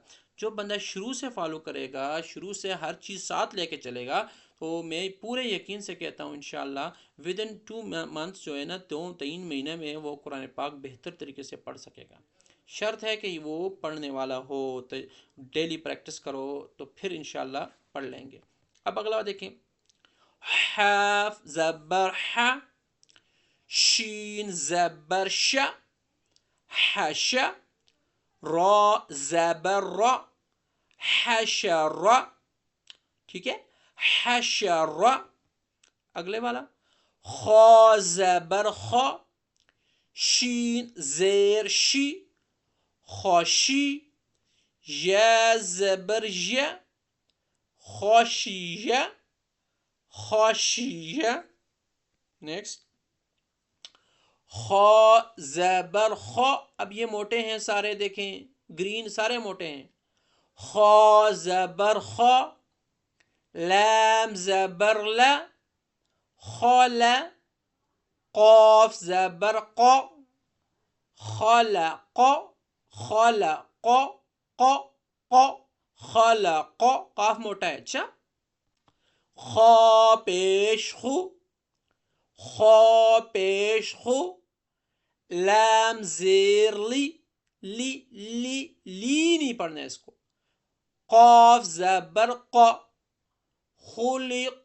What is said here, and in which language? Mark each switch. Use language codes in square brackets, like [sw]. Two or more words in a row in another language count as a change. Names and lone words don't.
[ur] جو بندہ شروع سے فالو کرے گا، شروع سے ہر چیز ساتھ لے کے چلے گا، تو میں پورے یقین سے کہتا ہوں انشاءاللہ [en] within 2 months [ur] جو ہے نا، 3 مہینے میں وہ قرآن پاک بہتر طریقے سے پڑھ سکے گا۔ شرط ہے کہ وہ پڑھنے والا ہو، تو ڈیلی پریکٹس کرو تو پھر انشاءاللہ پڑھ لیں گے۔ اب اگلا دیکھیں، ح زبر ح، شین زبر ش، حش، را زبر را، حشر، ٹھیک ہے، حشر۔ اگلے والا، خا زبر خا، شین زیر شی، خوشی، یا زبر ی، خوشی، خوشی۔ نیکسٹ، خا زبر خا، اب یہ موٹے ہیں سارے، دیکھیں گرین سارے موٹے ہیں۔ خا زبر خا، لام زبر لا، خال، قاف زبر قا، خلق، خلق، ق، ق، خلق، قاف موٹا ہے، اچھا۔ خا پیش خو، خا پیش خو، لام زیر لی، لی لی لی نہیں پڑھنا ہے اس کو، قاف زبر قا، خلق۔